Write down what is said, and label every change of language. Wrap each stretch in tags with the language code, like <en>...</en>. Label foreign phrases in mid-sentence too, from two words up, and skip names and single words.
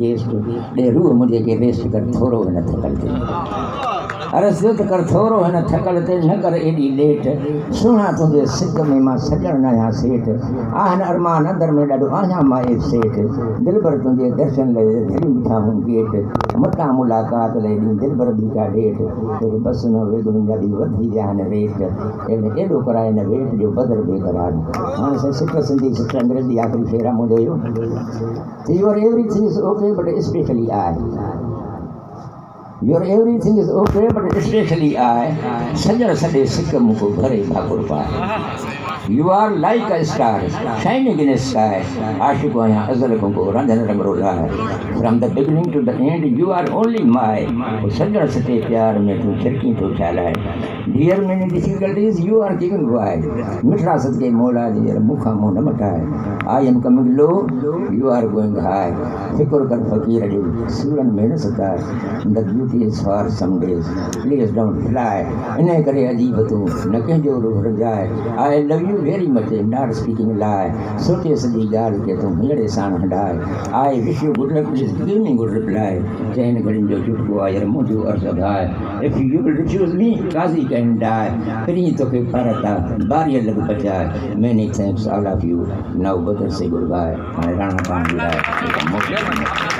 <sd>गेस्ट, ॾे रूह मुंहिंजे खे रेस्ट कर थोरो हिन थकल ते, अरस थियो त कर थोरो हिन थकल ते न कर एॾी लेट, सुहिणा तुंहिंजे सिक में मां सॼण न आहियां सेठ, आहिनि अरमान अंदर में ॾाढो आहियां मां सेठ, दिलबर तुंहिंजे दर्शन लाइ दिलि बीठा हूं गेट, मटां मुलाक़ात लाइ ॾींहुं दिलबर बि का डेट, तोखे बसि न वेगुनि जा बि वधी विया आहिनि रेट, एॾो कराए न वेट जो बदर बेक़रार। हाणे साईं सिट सिंधी सिट अंग्रेज़ी आख़िरी शेर आहे मुंहिंजो इहो,</sd> <en>Your everything is okay but especially I, Your everything is okay, but especially I,</en> <sd>सॼण सॼे सिक मूंखे भरे भाकुर पाए।</sd> <en>You are like a star, shining in the sky.</en> <sd>आशिक़ु आहियां अज़ल खां को रंधन रंगरो लाइ।</sd> <en>From the beginning to the end, you are only mine.</en> <sd>सॼण सॼे प्यार में तूं छिरकी थो छालाए।</sd> <en>Dear many difficulties, you are giving wide.</en> <sd>मिठड़ा सदके मौला जी मूंखां मुंहुं न मटाए।</sd> <en>I am coming low, you are going high.</en> <sd>फिकुर कर फ़क़ीर जो सूरन में न सताए।</sd> <en>The beauty is for some days, please don't fly.</en> <sd>इन करे अजीब तूं न कंहिंजो रूह रजाए।</sd> <en>I love you very much, not speaking lie.</en> <sd>सोचे सॼी ॻाल्हि खे तूं हीअड़े साण हंडाए।</sd> <en>I wish you good luck, please give me good reply.</en> <sd>चइनि घड़ियुनि जो चुटको आहे यार मुंहिंजो अर्ज़ु आहे।</sd> <en>If you will refuse me, Qazi can die.</en> <sd>फिरी तोखे भारत आहे बारीअ लॻ बचाए।</sd> <en>Many thanks all of you. Now brother say goodbye.</en> <sd>हाणे राणा पाण जी राय</sd>